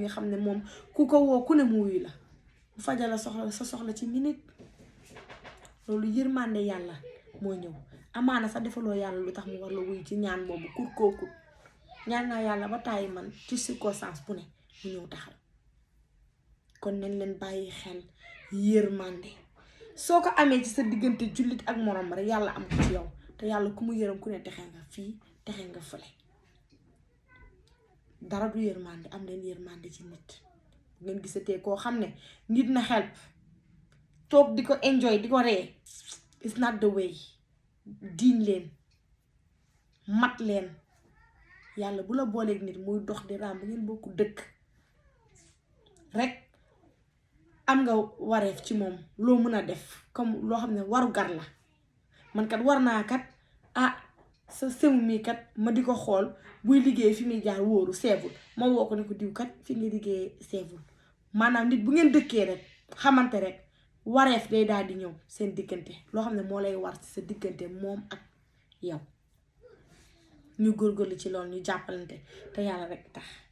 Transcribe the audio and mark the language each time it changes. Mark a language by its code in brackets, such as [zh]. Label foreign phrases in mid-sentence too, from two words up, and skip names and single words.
[wo] nga xam ne moom ku ko woo ku ne mu wuyu la bu fajal la sa soxla ci minute loolu yërmande yàlla moo ñëw amaana sax defaloo yàlla lu tax mu war la wuyu ci ñaan boobu kur kooku ñaan naa yàlla ba tàyyi man ci circonstance bu ne mu ñëw taxaw kon nañ leen bàyyi xel yërmande soo ko amee ci sa diggante jullit ak morom rek yàlla am ko ci yow te yàlla ku mu yërëm ku ne texe nga fii texe nga fële dara du yërmande am leen yërmande ci nit ngeen gisatee koo xam ne nit na help toog di ko enjoy di ko ree [en] it's not the way [wo] diin leen mat leen yàlla bu la booleeg nit muy dox di raam bu ngeen bokku dëkk rek am nga wareef ci moom loo mën a def comme loo xam ne waru gar la man kat war naa kat sa semu mi kat ma di ko xool buy liggéey fi muy jaar wóoru seebul ma woo ko ne ko diw kat fi nga liggéey seebul maanaam nit bu ngeen dëkkee rek xamante rek wareef day daal di ñëw seen diggante loo xam ne moo lay war ci sa diggante moom ak yow ñu góorgóorlu ci loolu ñu jàppalante te yàlla rek tax